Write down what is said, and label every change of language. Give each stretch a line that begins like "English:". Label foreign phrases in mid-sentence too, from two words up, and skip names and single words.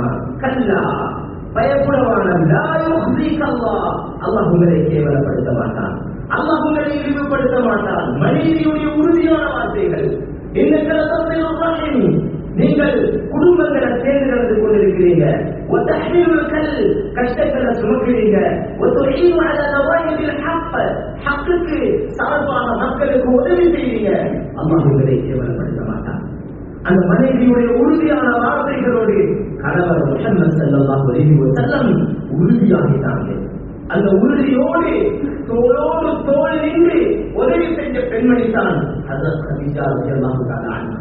Tamil: கல்லா, பயப்படவான,
Arabic: لا يخزيك الله,
Tamil: அல்லாஹ் உங்களை கேவலப்படுத்த மாட்டான், அல்லாஹ் உங்களை இழிவுபடுத்த மாட்டான். மனைவியுடைய உறுதியான வார்த்தைகள்.
Arabic: إنك لتصل الرحم,
Tamil: நீங்கள் குடும்பங்களை சேர்ந்து நடந்து கொண்டிருக்கிறீங்க.
Arabic: وتحمل الكل,
Tamil: கஷ்டங்களை சுமக்கிறீங்க.
Arabic: وتعين على نوائب الحق,
Tamil: ஹக்குக்கு சார்பான மக்களுக்கு உதவி செய்வீங்க. அல்லாஹ் உங்களை கேவலப்படுத்த மாட்டான். அந்த மனைவியுடைய உறுதியான வார்த்தைகளோடு கணவர் முஹம்மது
Arabic: صلى الله عليه وسلم
Tamil: உறுதியாகிட்டாங்க. அந்த உறுதியோடு தோளோடு தோள் நின்று உதவி செஞ்ச பெண்மணி தான் ஹஜ்ரத் கதீஜா
Arabic: رضي الله تعالى عنها.